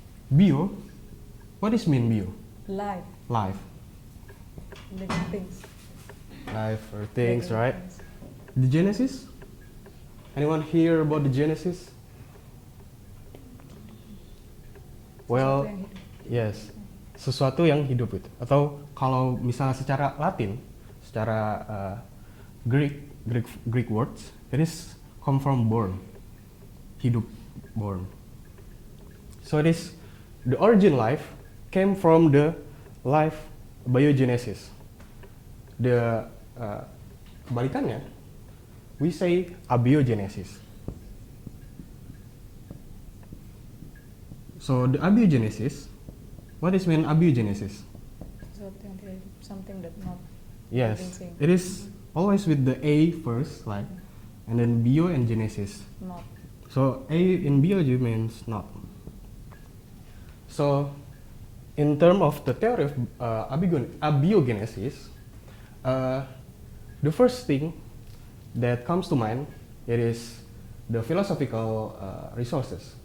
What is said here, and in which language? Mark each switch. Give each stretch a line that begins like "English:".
English: Bio, what does mean bio? Life, Life. living things. Life or things, Living right? things. The genesis? Anyone hear about the genesis? Well,
Indonesian: Sesuatu yang hidup. yes, sesuatu yang hidup itu. Atau kalau misalnya secara Latin, secara
English: Greek words, it is come from born, hidup, born. So it is the origin life came from the life biogenesis. The
Indonesian: kebalikannya,
English: we say abiogenesis. So the abiogenesis, what is mean abiogenesis?
Indonesian: Sesuatu yang tidak hidup,
English: something that not Yes, living thing. it is always with the A first, like, and then bio and genesis. Not. So A in biology means not. So in terms of the theory of abiogenesis, the first thing that comes to mind, it is the philosophical resources.